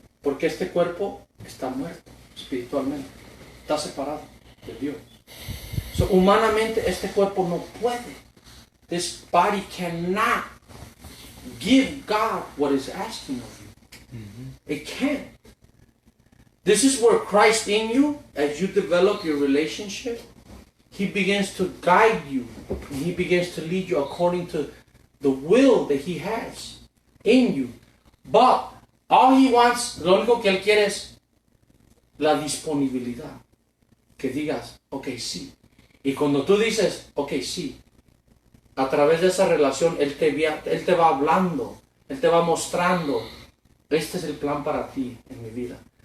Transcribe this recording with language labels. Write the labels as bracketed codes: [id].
[es] Porque este cuerpo está muerto espiritualmente, está separado de Dios. So, humanamente este cuerpo no puede. [en] This body cannot give God what is asking of you. It can't. This is where Christ in you, as you develop your relationship, He begins to guide you. And He begins to lead you according to the will that He has in you. But all He wants, [es] lo único que Él quiere es la disponibilidad. Que digas, ok, sí. Y cuando tú dices, ok, sí, a través de esa relación Él te va hablando, Él te va mostrando, este es el plan para ti en mi vida.